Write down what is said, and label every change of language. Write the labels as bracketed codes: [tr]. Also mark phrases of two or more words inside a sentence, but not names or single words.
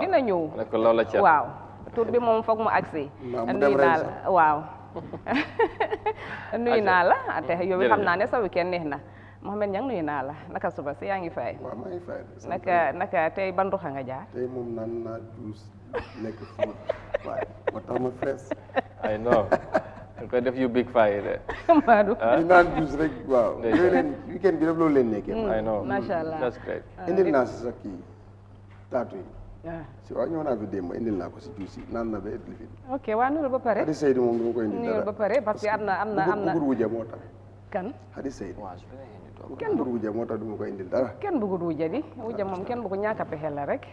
[wo] dina ñëw waaw tur bi moom foog mu agsi nuyu naa la waaw nuyu naa la te yow xam naa ne sa weekend neex na Mohamed Niang nuyu naa la naka suba si yaa ngi fay. waaw maa ngi fay. naka tey ban ruxa nga jaar. tey moom naan naa juice nekk fii waaye moo tax ma fees. [en] I know. [wo] nga koy def yu big fay de. Madou. ñu naan juice rek waaw. yooyu leen weekend bi def loolu leen nekkee. [en] I know [ar] ما شاء الله [en] that's great. [wo] indil naa si sa kii taatu yi. waaw si waaw ñëw naa fi démb indil naa ko si juice yi naan na ba et li fi. ok waa nuyul ba pare. Hadi Seydou moom du ma koy indil dara nuyul ba pare [fr] parce que [wo] am na bëggul wujja moo tax. kan Hadi Seydou. kenn bëggul wujja moo tax du ma koy indil dara. kenn bëggul wujja di wujja moom kenn bëggu ñàkk a pexe la rek.